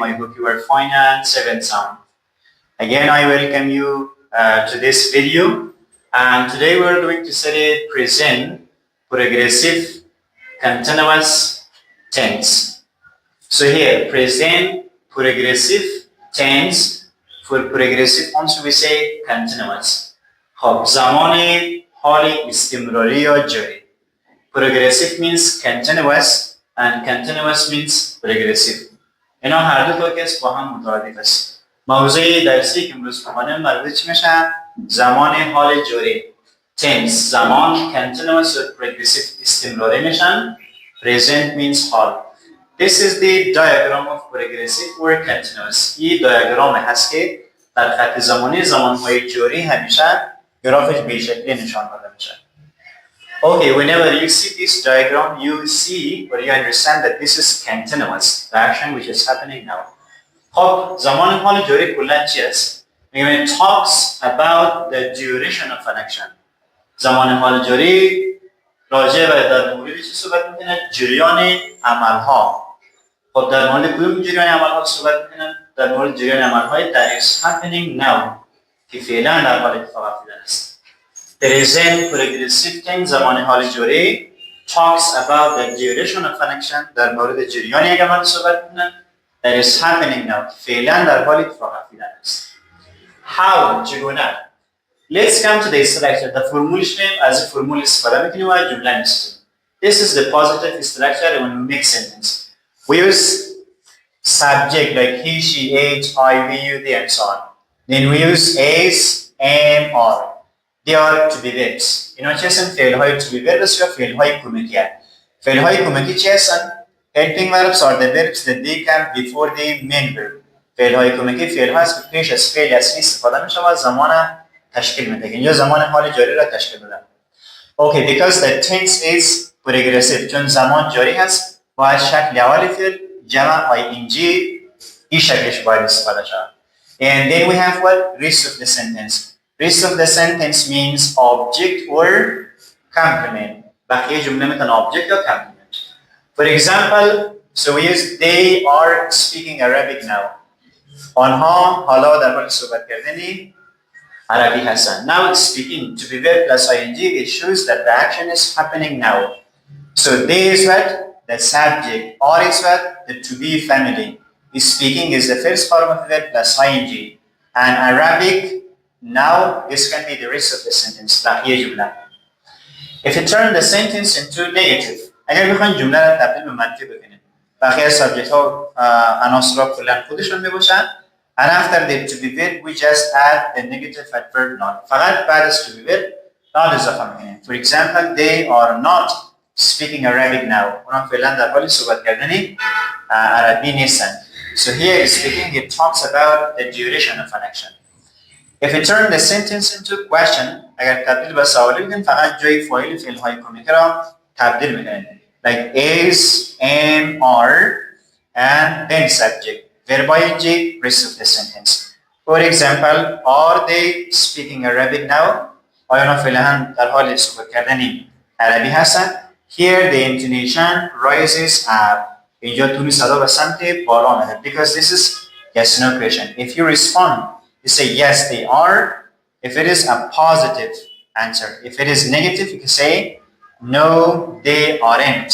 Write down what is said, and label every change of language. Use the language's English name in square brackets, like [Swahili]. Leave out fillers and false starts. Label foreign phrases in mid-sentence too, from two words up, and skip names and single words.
[English] I hope you are fine and safe and sound. Again, I welcome you to this video, and today we are going to study present progressive continuous tense. So here, present progressive tense. For progressive forms we say continuous. [Persian] خب زمان حال استمراری یا جاری. [English] Progressive means continuous and continuous means progressive. [Persian] اینا هر دو تا کس با هم مترادف است. موضوع درسی که امروز می‌خوانیم مربوط چی میشه؟ زمان حال جاری. Tense زمان continuous و progressive استمراری میشن. [English] Present means حال. This is the diagram of progressive or continuous. [Persian] این دیاگرام هست که در خط زمانی زمانهای جاری همیشه گرافش به شکلی نشان داده میشه. [English] Okay, whenever you see this diagram, you see or you understand that this is continuous, the action which is happening now. [Persian] خب زمان حال جاری کلا چی است؟ میگم [English] it talks about the duration of an action. [Persian] زمان حال جاری راجع به در مورد چی صحبت میکنه؟ جریان عملها. خب در مورد کدوم جریان عملها صحبت میکنه؟ در مورد جریان عملهای [English] that is happening now [Persian] که فعلا در حال اتفاق افتاده است. [English] Present progressive tense [Persian] زمان حال جاری [English] talks about the duration of an action [Persian] در مورد جریان یک عمل صحبت میکنه [English] that is happening now [Persian] فعلا در حال اتفاق افتاده است. [English] How چگونه؟ Let's come to the structure. [Persian] The فرمولش از فرمول استفاده میکنیم و جمله میسازیم. [English] This is the positive structure when we make sentence. We use subject like he, she, it, I, we, you, they, and so on. Then we use is, am, are. They are to be verbs. [Persian] اینا چه هستن؟ فعل‌های [English] to be verbs [Persian] یا فعل‌های کمکی هستند. فعل‌های کمکی چه هستن؟ [English] Helping verbs are the verbs that they come before the main verb. [Persian] فعل‌های کمکی فعل‌ها است که پیش از فعل اصلی استفاده میشه و زمان تشکیل میده. اینجا زمان حال جاری را تشکیل میده. [English] Okay, because the tense is progressive. [Persian] چون زمان جاری هست باید شکل اول فعل جمع ing این شکلش باید استفاده شود. [English] And then we have what? Rest of the sentence. Rest of the sentence means object or complement. [Persian] بقیه جمله میتونه object یا complement. [English] For example, so we use they are speaking Arabic now. [Persian] آنها حالا در حال صحبت کردن عربی هستند. [English] Now speaking to be verb plus ing it shows that the action is happening now. So they is what? The subject. Are is what? The to be family. Speaking is the first form of verb plus ing. And Arabic now, this can be the rest of the sentence. If you turn the sentence into negative, [Persian] اگر بخواین جمله را تبدیل به منفی بکنید، بقیه سابجکت ها عناصر کلا خودشون میباشن. [English] And after the to be verb, we just add the negative adverb not. [Persian] فقط بعد از [English] to be verb not [Persian] اضافه میکنیم. [English] For example, they are not speaking Arabic now. [Persian] اونا فعلا در حال صحبت کردن عربی نیستن. [English] So here speaking, it talks about the duration of an action. If you turn the sentence into question, [Persian] اگر تبدیل به سوالی بکنید فقط جای فاعل فعل‌های کمکی را تبدیل میکنید. [English] Like is, am, are, and then subject. Verb ing, rest of the sentence. For example, are they speaking Arabic now? [Persian] آیا اونا فعلا در حال صحبت کردن عربی هستند؟ [English] Here the intonation rises up. [Persian] اینجا تون صدا به سمت بالا میره. [English] Because this is yes no question. If you respond, you say yes they are. If it is a positive answer. If it is negative, you can say no they aren't.